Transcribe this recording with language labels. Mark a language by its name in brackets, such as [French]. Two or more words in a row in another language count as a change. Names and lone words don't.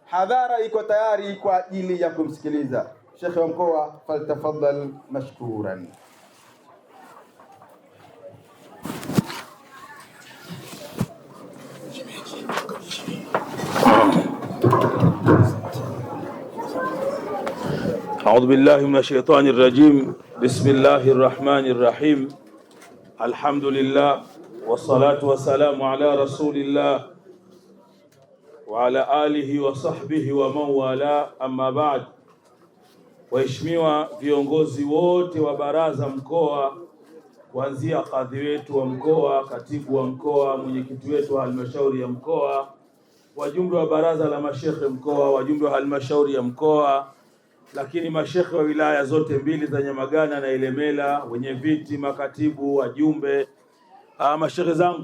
[Swahili] hadhara iko tayari kwa ajili ya kumsikiliza. Sheikh wa mkoa, [Arabic] فليتفضل مشكورا. أعوذ بالله من الشيطان الرجيم. بسم الله الرحمن الرحيم. الحمد لله والصلاة والسلام على رسول الله وعلى آله وصحبه ومن والاه. أما بعد. [Swahili] Waheshimiwa viongozi wote wa baraza mkoa, kuanzia kadhi wetu wa mkoa, katibu wa mkoa, mwenyekiti wetu wa halmashauri ya mkoa, wajumbe wa baraza la mashekhe mkoa, wajumbe wa halmashauri ya mkoa, lakini mashekhe wa wilaya zote mbili za Nyamagana na Ilemela, wenye viti, makatibu, wajumbe, mashekhe zangu